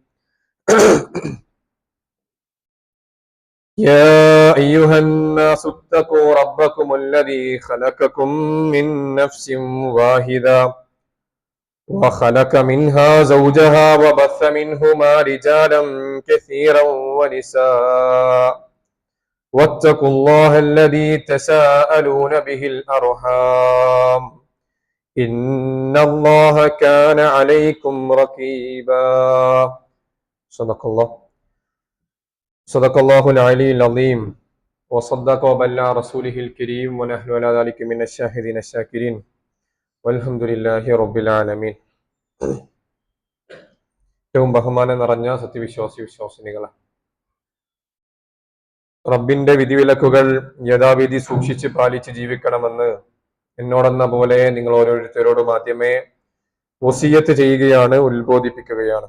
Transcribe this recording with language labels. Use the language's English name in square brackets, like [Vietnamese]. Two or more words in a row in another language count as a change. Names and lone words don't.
[Arabic] يا أيها الناس اتقوا ربكم الذي خلقكم من نفس واحدة وخلق منها زوجها وبث منهما رجالا كثيرا ونساء، واتقوا الله الذي تساءلون به الأرحام إن الله كان عليكم رقيبا. صدق الله العلي العظيم، وصدق وبلغ رسوله الكريم، ونحن على ذلك من الشاهدين الشاكرين، والحمد لله رب العالمين. [Malayalam] ഏറ്റവും ബഹുമാനം നിറഞ്ഞ വിശ്വാസിനികളെ, റബ്ബിന്റെ വിധിവിലക്കുകൾ യഥാവിധി സൂക്ഷിച്ച് പാലിച്ച് ജീവിക്കണമെന്ന് എന്നോടെന്ന പോലെ നിങ്ങൾ ഓരോരുത്തരോടും ആദ്യമേ വസിയത്ത് ചെയ്യുകയാണ്, ഉത്ബോധിപ്പിക്കുകയാണ്.